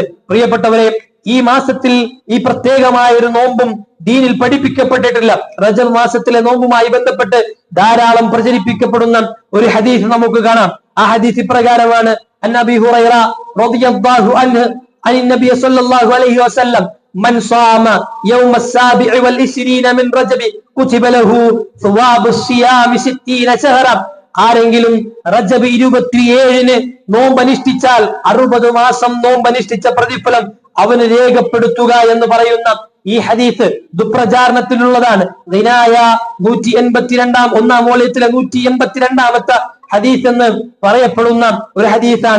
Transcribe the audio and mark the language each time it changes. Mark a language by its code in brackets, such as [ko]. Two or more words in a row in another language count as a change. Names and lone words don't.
[ml] പ്രിയപ്പെട്ടവരെ, ഈ മാസത്തിൽ ഈ പ്രത്യേകമായ ഒരു നോമ്പും ദീനിൽ പഠിപ്പിക്കപ്പെട്ടിട്ടില്ല. റജബ് മാസത്തിലെ നോമ്പുമായി ബന്ധപ്പെട്ട് ധാരാളം പ്രചരിപ്പിക്കപ്പെടുന്ന ഒരു ഹദീസ് നമുക്ക് കാണാം. ആ ഹദീസ് ഇപ്രകാരമാണ്: [ar] عن أبي هريرة رضي الله عنه عن النبي صلى الله عليه وسلم من صام يوم السابع والعشرين من رجب كتب له ثواب الصيام 60 شهرا. [ml] ആരെങ്കിലും റജബ് 27 നോമ്പനുഷ്ഠിച്ചാൽ 60 മാസം നോമ്പനുഷ്ഠിച്ച പ്രതിഫലം അവന് രേഖപ്പെടുത്തുക എന്ന് പറയുന്ന ഈ ഹദീസ് ദുപ്രചാരണത്തിലുള്ളതാണ്. ദിനായ 182 ഒന്നാം വോള്യത്തിലെ 182ാമത്തെ ഹദീസ് എന്ന് പറയപ്പെടുന്ന ഒരു ഹദീസാണ്.